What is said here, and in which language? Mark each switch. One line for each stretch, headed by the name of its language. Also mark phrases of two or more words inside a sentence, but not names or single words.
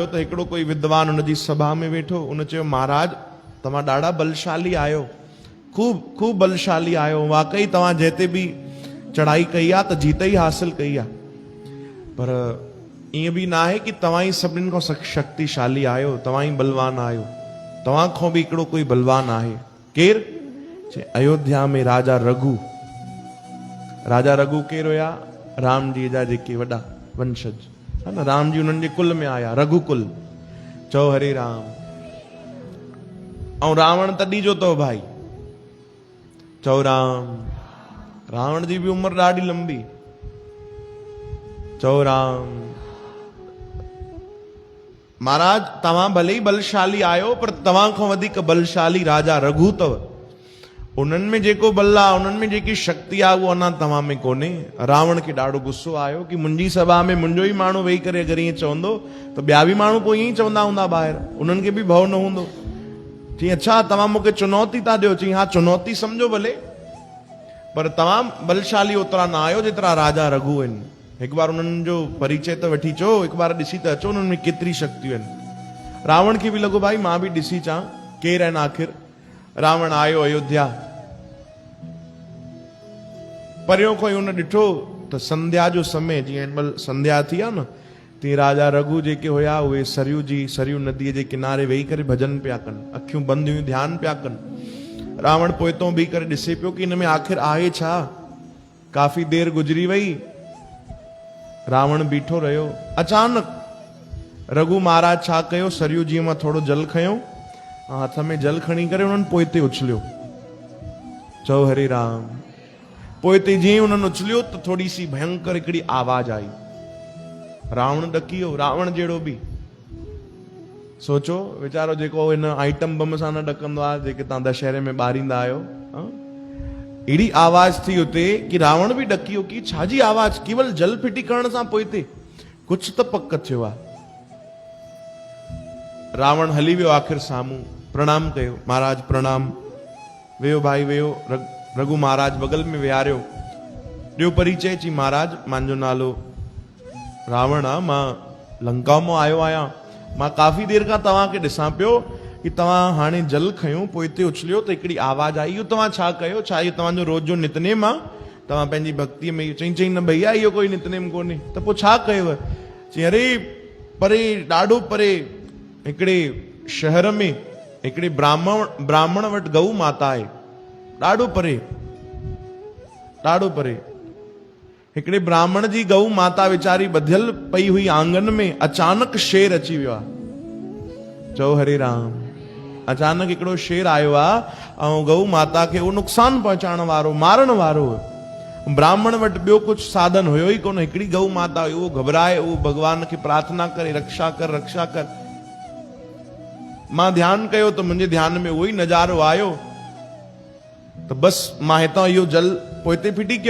Sindhi: त हिकिड़ो कोई विद्वान उनजी सभा में वेठो, उन चयो, महाराज तव्हां ॾाढा बलशाली आहियो, खूब बलशाली आहियो, वाकई तव्हां जिते बि चढ़ाई कई आहे त जीत ई हासिल कई आहे, पर ईअं बि न आहे कि तव्हां ई सभिनीनि खां शक्तिशाली आहियो, तव्हां ई बलवान आहियो, तव्हां खां बि हिकिड़ो कोई बलवान आहे। केरु? चए अयोध्या में राजा रघु। राजा रघु केरु हुया? राम जी जा जेके वॾा वंशज है न, राम जी उन्हनि जे कुल में आया, रघुकुल। चओ हरे राम। ऐं रावण तॾहिं जो अथव भाई। चओ राम। रावण जी भी उम्र ॾाढी लंबी। चओ राम। महाराज तव्हां भले ही बलशाली आयो, पर तव्हां खां वधीक बलशाली राजा रघु अथव। उन्हनि में जेको बल आहे, उन्हनि में जेकी शक्ति आहे, उहो अञा तव्हां में कोन्हे। रावण खे ॾाढो गुस्सो आयो कि मुंहिंजी सभा में मुंहिंजो ई माण्हू वेही करे अगरि ईअं चवंदो त ॿिया बि माण्हू पोइ ईअं ई चवंदा हूंदा ॿाहिरि, उन्हनि खे बि भउ न हूंदो। चई अच्छा तव्हां मूंखे चुनौती था ॾियो। चई हा चुनौती सम्झो भले, पर तव्हां बलशाली ओतिरा न आहियो जेतिरा राजा रघु आहिनि। हिकु बार उन्हनि जो परिचय त वठी अचो, हिकु बार ॾिसी त अचो उन्हनि में केतिरी शक्तियूं आहिनि। रावण खे बि लॻो भाई मां बि ॾिसी अचां केरु आहिनि आख़िर। रावण आयो अयोध्या। परियों खां ई हुन ॾिठो त संध्या जो समय, जीअं हिन महिल संध्या थी आहे न, तीअं राजा रघु जेके हुया उहे सरयू नदीअ जे किनारे वेही करे भॼन पिया कनि, अखियूं बंदि हुयूं, ध्यानु पिया कनि। रावण पोइतों बीह करे ॾिसे पियो कि हिन में आख़िर आहे छा। काफ़ी देर गुज़री वई, रावण बीठो रहियो। अचानक रघु महाराज छा कयो, सरयू जी मां थोरो जल खयो, हथ में जल खणी करे उन्हनि पोइते उछलियो। चओ हरे राम। पोइते जीअं उन्हनि उछलियो त थोड़ी सी भयंकर हिकिड़ी आवाज आई। रावण ॾकी वियो, रावण जहिड़ो बि। सोचो वीचारो जेको हिन आइटम बम सां न ॾकंदो आहे, जेके तव्हां दशहरे में ॿारींदा आहियो, अहिड़ी आवाज थी हुते कि रावण बि ॾकी वियो कि छाजी आवाज, केवल जल फिटी करण सां पोइते कुछ त पक थियो आहे। रावण हली वियो आख़िर साम्हूं, प्रणाम कयो, महाराज प्रणाम। वेहो भाई वेहो। रघु महाराज बगल में विहारियो, ॾियो परिचय। चई महाराज मुंहिंजो नालो रावण आहे, मां लंका मां आयो आहियां। मां काफ़ी देर खां तव्हांखे ॾिसां पियो कि तव्हां हाणे जल खयो, पोइते उछलियो त हिकिड़ी आवाज़ आई, इहो तव्हां छा कयो? छा इहो तव्हांजो रोज़ जो नितनेम आहे? तव्हां पंहिंजी भक्तीअ में? चई न भैया इहो कोई नितनेम कोन्हे। त पोइ छा कयव? चई अरे परे, ॾाढो परे हिकिड़े शहर में हिकिड़े ब्राह्मण वटि गऊ माता आहे, ॾाढो परे, ॾाढो परे। हिकिड़े ब्राह्मण जी गऊ माता वीचारी ॿधियल पई हुई आंगन में, अचानक शेर अची वियो आहे। चओ हरे राम। अचानक हिकिड़ो शेर आयो आहे ऐं गऊ माता खे उहो नुक़सान पहुचाइण वारो, मारण वारो। ब्राह्मण वटि ॿियो कुछ साधन हुयो ई कोन, हिकिड़ी गऊ माता हुई, उहो घबराए, उहो भगवान खे प्रार्थना करे रक्षा कर रक्षा कर। मां ध्यानु कयो त मुंहिंजे ध्यान में उहो ई नज़ारो आयो त बसि मां हितां इहो जल पोइते फिटी कयो।